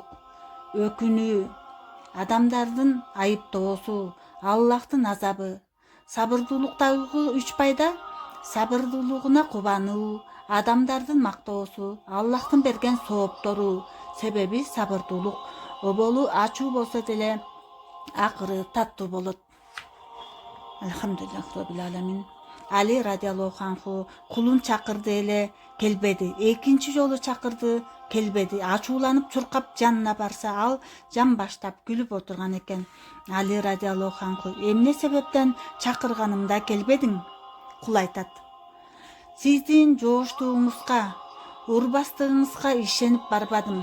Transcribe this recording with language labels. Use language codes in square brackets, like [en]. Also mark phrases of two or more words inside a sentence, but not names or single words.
[ky] Өкүнүү, адамдардын айыптоосу, Аллахтын азабы. Сабырдуулуктагы 3 пайда: сабырдуулугуна кубануу, адамдардын мактоосу, Аллахтын берген сооптору. Себеби сабырдуулук оболу ачуу болсо деле акыры таттуу болот. [ar] الحمد لله رب العالمين. [ky] Али [ar] رضي الله عنه [ky] кулун чакырды эле келбеди. Экинчи жолу чакырды, келбеди. Ачууланып чуркап жанына барса, ал жан баштап күлүп отурган экен. Али [ar] رضي الله عنه: [ky] эмне себептен чакырганымда келбедиң? Кул айтат: сиздин жооштугуңузга, урбастыгыңызга ишенип барбадым.